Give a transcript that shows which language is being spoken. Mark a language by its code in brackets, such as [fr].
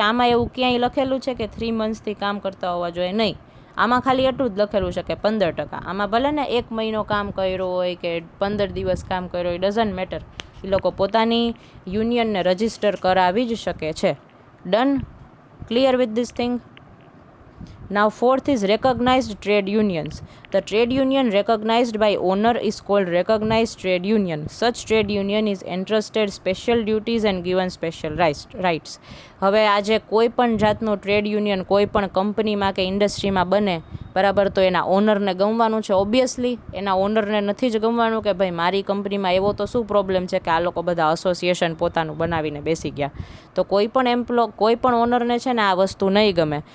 [gu] આમાં એવું ક્યાંય લખેલું છે કે 3 મંથ્સથી કામ કરતા હોવા જોઈએ? નહીં. આમાં ખાલી એટલું જ લખેલું છે કે 15%. આમાં ભલે ને 1 મહિનો કામ કર્યો હોય કે 15 દિવસ કામ કર્યો હોય, [en] Doesn't matter. [gu] એ લોકો પોતાની યુનિયનને રજિસ્ટર કરાવી જ શકે છે. [en] Done? Clear with this thing? Now fourth is recognized trade unions. The trade union recognized by owner is called recognized trade union. Such trade union is entrusted special duties and given special rights. [gu] હવે આજે કોઈ પણ જાતનું trade union કોઈ પણ કંપનીમાં કે ઇન્ડસ્ટ્રીમાં બને બરાબર, તો એના ઓનરને ગમવાનું છે. ઓબ્વિયસલી એના ઓનરને નથી જ ગમવાનું કે ભાઈ મારી કંપનીમાં એવો તો શું પ્રોબ્લેમ છે કે આ લોકો બધા એસોસિએશન પોતાનું બનાવીને બેસી ગયા. તો કોઈ પણ ઓનરને છે ને આ વસ્તુ નહીં ગમે.